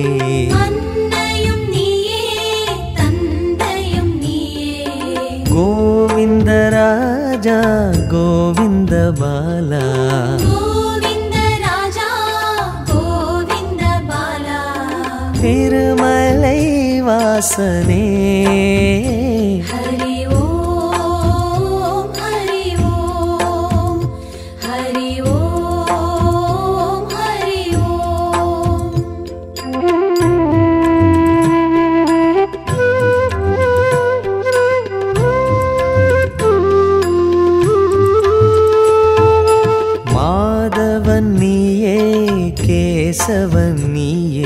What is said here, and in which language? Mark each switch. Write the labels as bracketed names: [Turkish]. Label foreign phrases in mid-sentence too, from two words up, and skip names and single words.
[Tamil] அன்னையும் நீயே தந்தையும் நீயே கோவிந்த ராஜா கோவிந்த பாலா கோவிந்த ராஜா கோவிந்த பாலா திருமலை வாசனே [Sanskrit] हरि ओम हरि ओम हरि ओम हरि ओम [Tamil] மாதவன் நீயே கேசவன் நீயே